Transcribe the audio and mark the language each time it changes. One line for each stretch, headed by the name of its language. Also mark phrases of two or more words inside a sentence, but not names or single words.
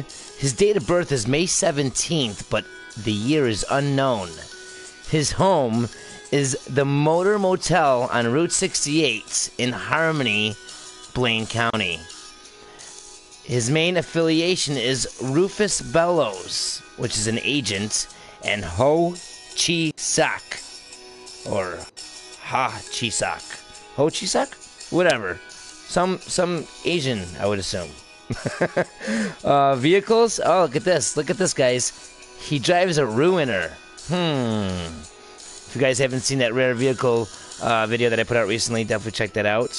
English: His date of birth is May 17th, but the year is unknown. His home is the Motor Motel on Route 68 in Harmony, Blaine County. His main affiliation is Rufus Bellows, which is an agent, and Ho Chi Sak, or Ha Chi Sak. Ho Chi Sak? Whatever. Some Asian, I would assume. Vehicles? Oh, look at this. Look at this, guys. He drives a Ruiner. If you guys haven't seen that rare vehicle video that I put out recently, definitely check that out.